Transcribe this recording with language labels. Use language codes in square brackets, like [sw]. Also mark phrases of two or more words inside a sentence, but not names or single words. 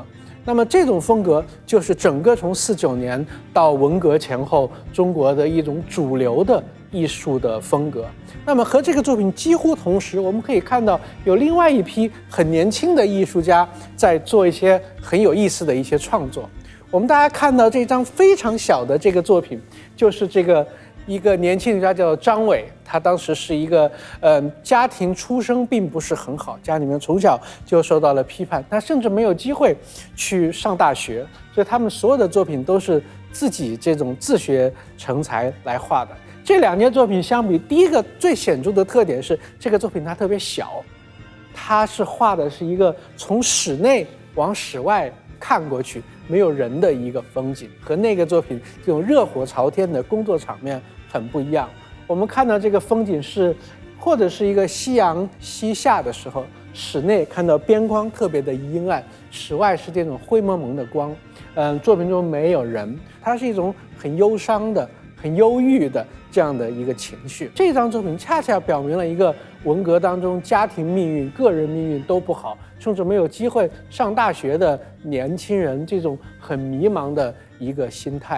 [zh] 那麼這種風格就是整個從49年到文革前後中國的一種主流的藝術的風格。那麼和這個作品幾乎同時，我們可以看到有另外一批很年輕的藝術家在做一些很有意思的一些創作。我們大家看到這張非常小的這個作品，就是這個一個年輕人家叫張偉，他當時是一個家庭出身並不是很好，家裡面從小就受到了批判，他甚至沒有機會去上大學，所以他們所有的作品都是自己這種自學成才來畫的。這兩件作品相比，第一個最顯著的特點是這個作品它特別小，它是畫的是一個從室內往室外看過去沒有人的一個風景，和那個作品這種熱火朝天的工作場面很不一樣。我們看到這個風景是或者是一個夕陽西下的時候，室內看到邊框特別的陰暗，室外是這種灰蒙蒙的光。作品中沒有人，它是一種很憂傷的、很憂鬱的这样的一个情绪。这张作品恰恰表明了一个文革当中家庭命运、个人命运都不好，甚至没有机会上大学的年轻人这种很迷茫的一个心态。